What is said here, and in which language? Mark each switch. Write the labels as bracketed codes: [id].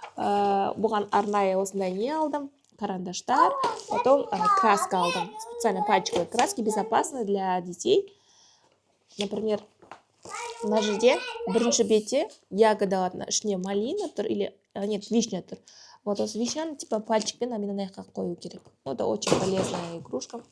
[kk] Бұған арнайы осындай не алдым? Карандаштар. Потом краска алдым. [ru] Специально пачка краски, безопасны для детей. [kk] Например, мына жерде бірінші бетте ягодалардың ішіне малина тұр, [ru] или нет, [kk] вишня тұр. Вот осы вишняны типа пальчикпен Амина қою керек. [ru] Это очень полезная игрушка.